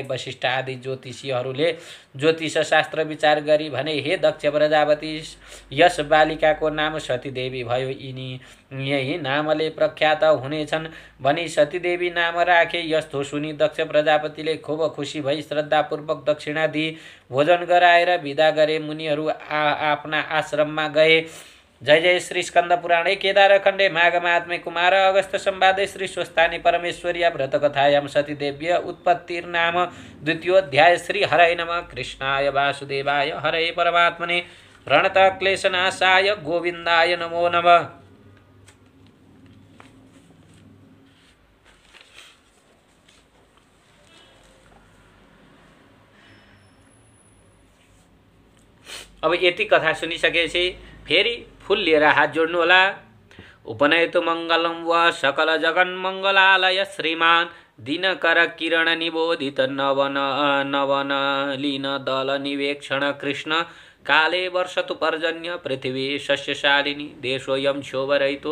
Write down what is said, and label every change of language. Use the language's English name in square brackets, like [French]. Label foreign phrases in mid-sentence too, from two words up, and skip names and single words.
[Nepali] वशिष्ठ आदि ज्योतिषीहरूले ज्योतिष शास्त्र विचार गरी भने, हे दक्ष प्रजापति, यस बालिकाको नाम सतीदेवी भयो। यही नामले प्रख्यात हुनेछन् भनी सतीदेवी नाम राखे। यस्तो सुनि दक्ष प्रजापतिले खुब खुसी भई श्रद्धापूर्वक दक्षिणा दिई भोजन गराएर विदा गरे। मुनिहरू आफ्ना आश्रममा गए। [Sanskrit] जय जय श्री स्कंद पुराणे केदारखण्डे माघ महात्म्ये कुमार अगस्त संवादे श्री स्वस्थानी परमेश्वर्या व्रत कथायां सतीदेव्य उत्पत्तिर्नाम द्वितीयोऽध्याय। श्री हरये नमः। कृष्णाय वासुदेवाय हरये परमात्मने प्रणतः क्लेशनाशाय गोविन्दाय नमो नमः। [Nepali] अब यति कथा सुनिसकेपछि फेरि फुल लिएर हात जोड्नु होला। [Sanskrit] उपनयतु मङ्गलं व सकल जगन् मङ्गलालय श्रीमान दिनकर किरण निबोधित नवन लीन दल निवेक्षण कृष्ण काले वर्षतु पर्जन्य पृथिवी सस्यशालिनी देशोऽयं क्षोभरहितो